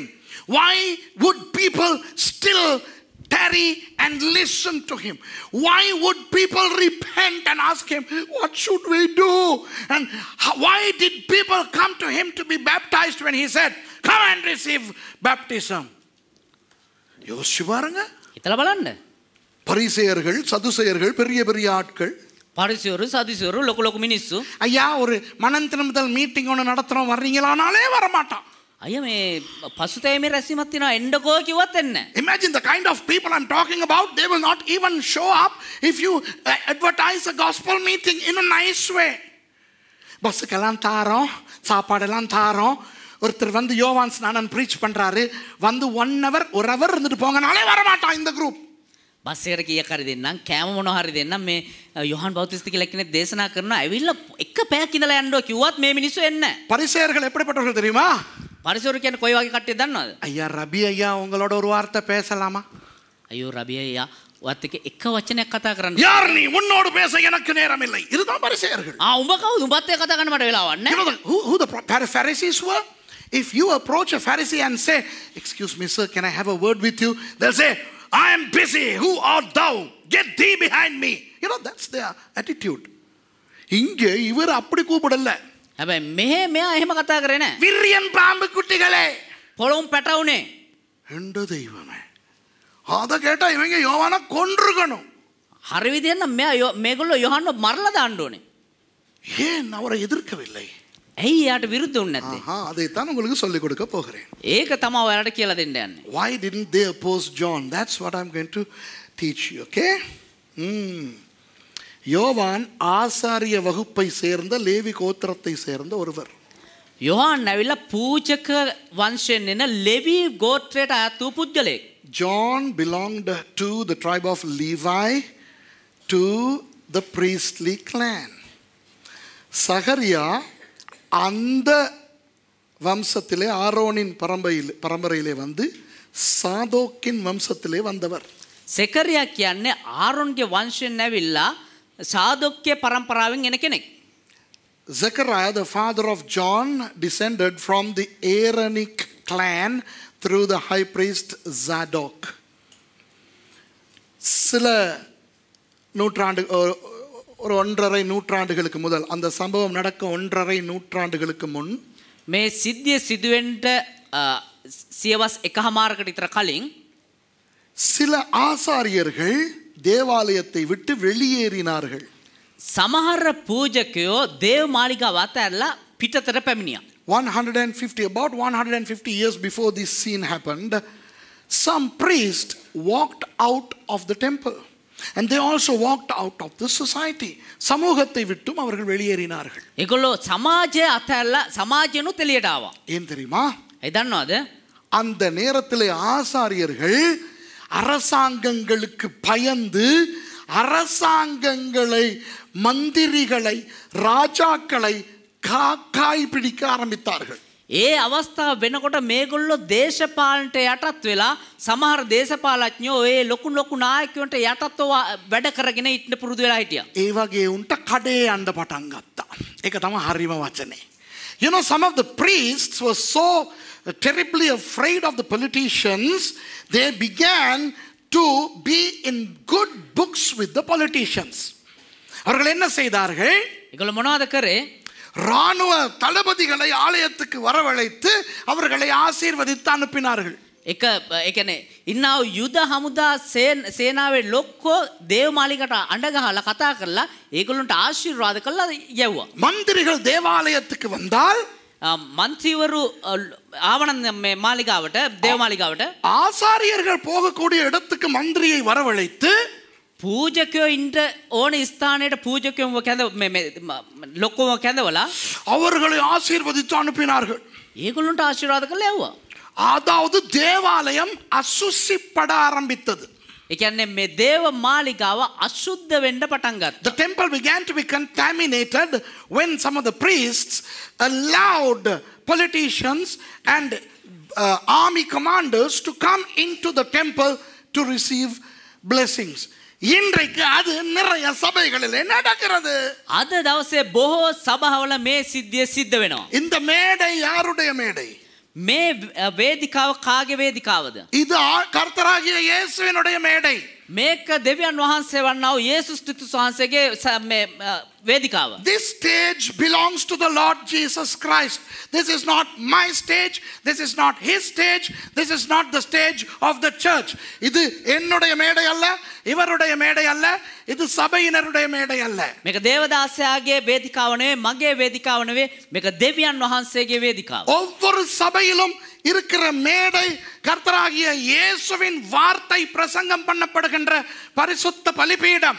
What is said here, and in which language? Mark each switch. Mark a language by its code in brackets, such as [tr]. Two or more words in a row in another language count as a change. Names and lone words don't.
[en] Why would people still tarry and listen to him? Why would people repent and ask him, what should we do? And why did people come to him to be baptized when he said, come and receive baptism? [ta] யோசிச்சு பாருங்க. [si] හිතලා බලන්න. [ta] பரிசேயர்கள், சதுசேயர்கள், பெரிய பெரிய ஆட்கள், [si] පරිසයරු සදිසයරු ලොකු ලොකු මිනිස්සු [ta] ஐயா ஒரு மனம் திரும்புதல் மீட்டிங் ஒன்று நடத்துறோம் வர்றீங்களானாலே வரமாட்டான். [si] අය මේ පසුතැවීමේ රැස්වීමක් තියෙනවා එන්නකෝ කිව්වත් එන්නේ නැහැ. [en] Imagine the kind of people I'm talking about. They will not even show up if you advertise a gospel meeting in a nice way. [ta] பஸ்ஸுக்கெல்லாம் தாரோம், சாப்பாடெல்லாம் தாரோம். ஒருத்தர் வந்து யோவான் ஸ்நானன் ப்ரீச் பண்றாரு, வந்து 1 hour 1 hour இருந்துட்டு போங்கனாலே வரமாட்டான் இந்த குரூப். [si] බස් එකට කීයක් හරි දෙන්නම් කෑම මොනවා හරි දෙන්නම් මේ යොහන් බෞතිස්ත කියලා කෙනෙක් දේශනා කරනවා ඇවිල්ලා එක පැයක් ඉඳලා යන්නෝ කිව්වත් මේ මිනිස්සු එන්නේ නැහැ. [ta] பரிசேயர்கள் எப்படிப்பட்டவர்கள் தெரியுமா? [si] පරිසයරු කියන්නේ කොයි වගේ කට්ටියද දන්නවද? [ta] ஐயா ரபி ஐயா உங்களோட ஒரு வார்த்தை பேசலாமா? [si] අයියෝ රබි අයියා ඔයත් එක්ක එක වචනයක් කතා කරන්න. [ta] யார் நீ? உன்னோடு பேச எனக்கு நேரம் இல்லை. இதுதான் பரிசேயர்கள். [si] උඹ කවුද? උඹත් එක්ක කතා කරන්න මට වෙලාවක් නැහැ. [en] You know who the Pharisees were? If you approach a Pharisee and say, excuse me sir, can I have a word with you? They'll say, I am busy. Who art thou? Get thee behind me. You know, that's their attitude. [ta] இங்கே இவர் அப்படி கூப்பிடல. [si] හැබැයි මෙයා එහෙම කතා කරේ නැහැ. [ta] விரியன் பாம்பு குட்டிகளே, [si] පොළොම් පැටවුනේ. [ta] எந்த தெய்வமே, அத கேட்டா இவங்க யோவானை கொன்றுக்கணும். [si] හරි විදියට නම් මේගොල්ලෝ යොහන්නව මරලා දාන්න ඕනේ. [ta] ஏன் அவரை எதிர்க்கவில்லை? [si] ඇයි යාට විරුද්ධ වුනේ නැත්තේ? [ta] அதைத்தான் உங்களுக்கு சொல்லிக் கொடுக்க போகிறேன். [si] ඒක තමයි ඔයාලට කියලා දෙන්න යන්නේ. [en] Why didn't they oppose John? That's what I'm going to teach you, okay? [ta] யோவான் ஆசாரிய வகுப்பை சேர்ந்த லேவி கோத்திரத்தை சேர்ந்த ஒருவர். [si] යොහන් ඇවිල්ලා පූජක වංශයෙන් එන ලෙවි ගෝත්‍රයට අයත් වූ පුද්ගලයෙක්. [en] John belonged to the tribe of Levi, to the priestly clan. [ta] சகரியா அந்த வம்சத்திலே ஆரோனின் பரம்பரையிலே வந்து சாதோக்கின் வம்சத்திலே வந்தவர். [si] සෙකරියා කියන්නේ ආරොන්ගේ වංශයෙන් ඇවිල්ලා සාදොක්ගේ පරම්පරාවෙන් එන කෙනෙක්. [en] Zechariah, the father of John, descended from the Aaronic clan through the high priest Zadok. [ta] சில நூற்றாண்டு ஒரு 1.5 நூற்றாண்டுகளுக்கு முதல், அந்த சம்பவம் நடக்க 1.5 நூற்றாண்டுகளுக்கு முன், [si] මේ සිද්ධිය සිදුවෙන්න සියවස් 1.5කට විතර කලින් [ta] சில ஆசாரியர்கள் தேவாலயத்தை விட்டு வெளியேறினார்கள். [si] සමහර පූජකයෝ දේව මාලිගාව අතහැරලා පිටතට පැමිණියා. [en] 150 years before this scene happened, some priest walked out of the temple and they also walked out of the society. [ta] சமூகத்தை விட்டும் அவர்கள் வெளியேறினார்கள். [si] ඒගොල්ලෝ සමාජය අතහැරලා සමාජයනුත් එළියට ආවා. [ta] ஏன் தெரியுமா? [si] ඒ දන්නවද? [ta] அந்த நேரத்திலே ஆசாரியர்கள் அரசாங்கங்களுக்கு பயந்து அரசாங்கங்களை, மந்திரிகளை, ராஜாக்களை காக்காய் பிடிக்க ஆரம்பித்தார்கள். [si] ඒ අවස්ථාව වෙනකොට මේගොල්ලෝ දේශපාලනට යටත් වෙලා සමහර දේශපාලඥයෝ ඒ ලොකු නායකයන්ට යටත්ව වැඩ කරගෙන ඉන්න පුරුදු වෙලා හිටියා. ඒ වගේ උන්ට කඩේ යන්න පටන් ගත්තා. ඒක තමයි හරිම වචනේ. [en] You know, some of the priests were so terribly afraid of the politicians, they began to be in good books with the politicians. [ta] அவர்கள் என்ன செய்தார்கள்? [si] ඒගොල්ලෝ මොනවද කරේ? [ta] ராணுவ தளபதிகளை ஆலயத்துக்கு வரவழைத்து அவர்களை ஆசீர்வதித்து அனுப்பினார்கள். [si] එක ඒ කියන්නේ ඉන්නා යුද හමුදා සේනාවේ ලොක්කෝ දේවමාලිකට අඬ ගහලා කතා කරලා ඒගොල්ලන්ට ආශිර්වාද කළා යවුවා. [ta] மந்திரிகள் தேவாலயத்துக்கு வந்தால் [si] මන්ත්‍රීවරු ආවනන් මේ මාලිගාවට දේවමාලිගාවට [ta] ஆசாரியர்கள் போகக்கூடிய இடத்துக்கு மந்திரியை வரவழைத்து [si] පූජකයෝ ඉන්න ඕන ස්ථානයට පූජකයෝව කැඳ ලොක්කෝව කැඳවලා [ta] அவர்களை ஆசீர்வதித்து அனுப்பினார்கள். [si] ඒගොල්ලන්ට ආශිර්වාද කළා යවුවා. [ta] அதாவது தேவாலயம் அசுசிப்பட ஆரம்பித்தது. [si] ඒ කියන්නේ මේ දේව මාලිගාව අශුද්ධ වෙන්න පටන් ගත්තා. [en] The temple began to be contaminated when some of the priests allowed politicians and army commanders to come into the temple to receive blessings. [ta] இன்றைக்கு அது நிறைய சபைகளிலே நடக்கிறது. [si] අද දවසේ බොහෝ සභාවල මේ සිද්ධිය සිද්ධ වෙනවා. [ta] இந்த மேடை யாருடைய மேடை? [si] මේ වේදිකාව කාගේ වේදිකාවද? [ta] இது கர்த்தராகிய இயேசுவினுடைய மேடை. [si] මේක දෙවියන් වහන්සේ වන්නා වූ යේසුස් ක්‍රිස්තුස් වහන්සේගේ මේ වේදිකාව. [en] This stage belongs to the Lord Jesus Christ. This is not my stage. This is not his stage. This is not the stage of the church. [ta] இது என்னுடைய மேடை அல்ல, இவருடைய மேடை அல்ல, இது சபையினருடைய மேடை அல்ல. [si] මේක දේවදාසයාගේ වේදිකාව නෙවෙයි, මගේ වේදිකාව නෙවෙයි, මේක දෙවියන් වහන්සේගේ වේදිකාව. [ta] ஒவ்வொரு சபையிலும் இருக்கிற மேடை கர்த்தராகிய இயேசுவின் வார்த்தை பிரசங்கம் பண்ணப்படுகின்ற பரிசுத்த பலிபீடம்.